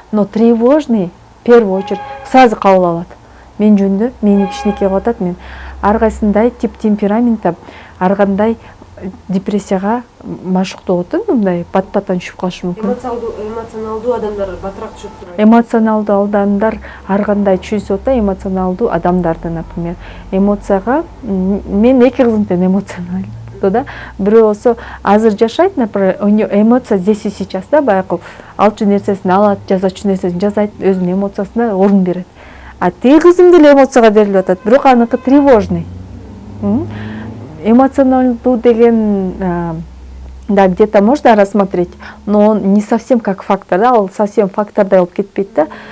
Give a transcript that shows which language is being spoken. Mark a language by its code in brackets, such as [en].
[ru] Но тревожный, в первую очередь, сразу [ky] кабыл алат. Мен жөнүндө мени кичинекей кылып атат, мен ар кайсындай тип темпераментте ар кандай депрессияга машыктоо болот, мындай пат-паттан түшүп калышы мүмкүн. Эмоционалдуу адамдар батыраак түшүп турат. Эмоционалдуу адамдар ар кандай түшүп да, эмоционалдуу адамдарды, например, эмоцияга мен эки кызым тең эмоционалдуу да. Бирөө болсо азыр жашайт, например, эмоция [ru] здесь и сейчас [ky] да, баягы алчу нерсесин алат, жазачу нерсесин жазайт, өзүнүн эмоциясына орун берет. А тиги кызым деле эмоцияга берилип атат, бирок аныкы тревожный. [ru] Эмоционалдуу деген да, где-то можно рассмотреть, но он не совсем как фактор, да, он совсем [ky] фактордай болуп кетпейт да.